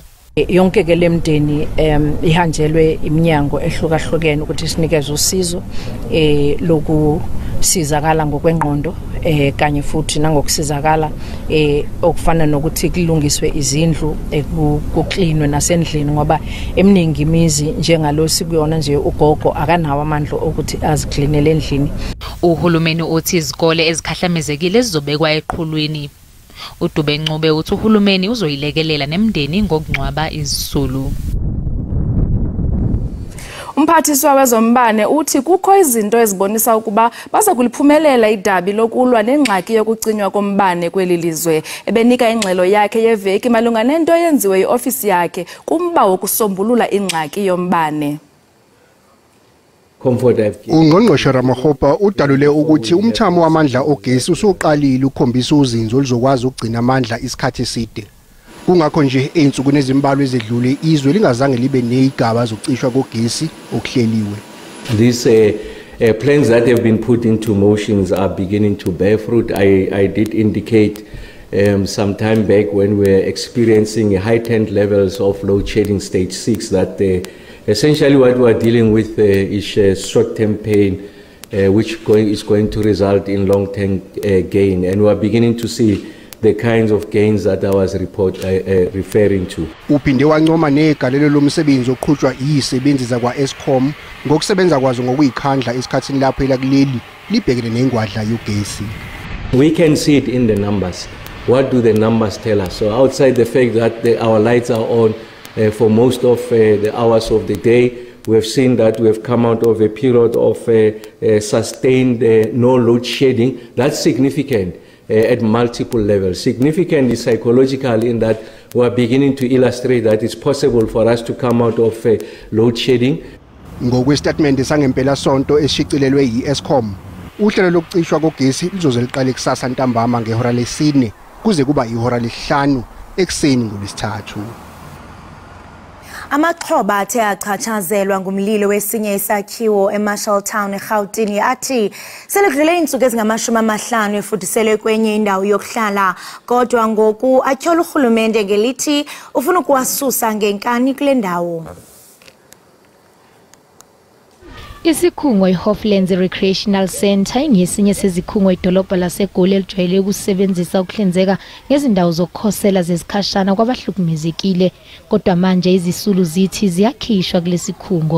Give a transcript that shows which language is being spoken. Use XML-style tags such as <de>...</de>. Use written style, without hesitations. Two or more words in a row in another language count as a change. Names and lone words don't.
<zu>Yonke ke lemndeni ihanjelwe iminyango ehlukahlukene ukuthi sinikeze usizo lokusizakala ngokwengqondo kanye futhi nangokusizakala okufana nokuthi kulungiswe izindlu ekuklinwe nasendlini ngoba eminingi imizi njengalo sikuyona nje ugogo akanawo amandla ukuthi aziklinele endlini. Uhulumeni uthi izikole ezikhahlamezekile zizobekwa eqhulwini. uDube Ncube uthi uhulumeni uzoyilekelela nemndeni ngokungcwaba izisulu.</zu> <xh>Umphathiswa wezombane uthi kukho izinto ezibonisa ukuba baza kuliphumelela idabi lokulwa nengxaki yokucinywa kombane kweli lizwe. Ebenika ingxelo yakhe yeveki malunga nento yenziwe iofisi yakhe kumba wokusombulula ingxaki yombane.</xh> <zu>Ungqongqoshe Ramaphosa udalule ukuthi umthamo wamandla ogesi usuqalile ukukhombisa uzinzo oluzokwazi ukugcina amandla isikhathi eside. Kungakho nje einsukwini ezimbalwa ezedlule izwe lingazange libe nezigaba zocishwa kogesi okuhleliwe.</zu> <en>These plans that have been put into motions are beginning to bear fruit. I did indicate some time back when we were experiencing heightened levels of load shedding stage 6 that essentially what we are dealing with is short-term pain which is going to result in long-term gain, and we are beginning to see the kinds of gains that I was referring to.</en> <zu>Uphinde wancoma negalelo lomsebenzi oqhutshwa izisebenzi zakwa-Eskom ngokusebenza kwazo ngokuyikhandla esikhathini lapho elakuleli libhekene nengwadla yogesi.</zu> <en>We can see it in the numbers. What do the numbers tell us? So outside the fact that our lights are on for most of the hours of the day, we have seen that we have come out of a period of sustained no load shedding. That's significant at multiple levels. Significantly psychological in that we are beginning to illustrate that it's possible for us to come out of load shedding.</en> <zu>Ngokwestatement sangempela sonto esishicilelwe yi-Eskom, uhlelo lokucishwa kogesi lizoze liqale kusasa ntambama ngehora lesine kuze kuba ihora lesihlananu ekseni ngoLwesithathu.</zu> <xh>Amaxhoba athe achatshazelwa ngumlilo wesinye isakhiwo eMarshalltown eGauteng athi selekudlule iintsuku ezingama-50 efuthiselwe kwenye indawo yokuhlala kodwa ngoku atyhola urhulumente ngelithi ufuna ukuwasusa ngenkani kule ndawo.</xh> <zu>Isikhungo iHoflands Recreational Centre ingesinye sezikhungo idolobha laseGoli elijwayele ukusebenzisa ukuhlinzeka ngezindawo zokukhosela zesikhashana kwabahlukumezekile kodwa manje izisulu zithi ziyakhishwa kulesikhungo.</zu>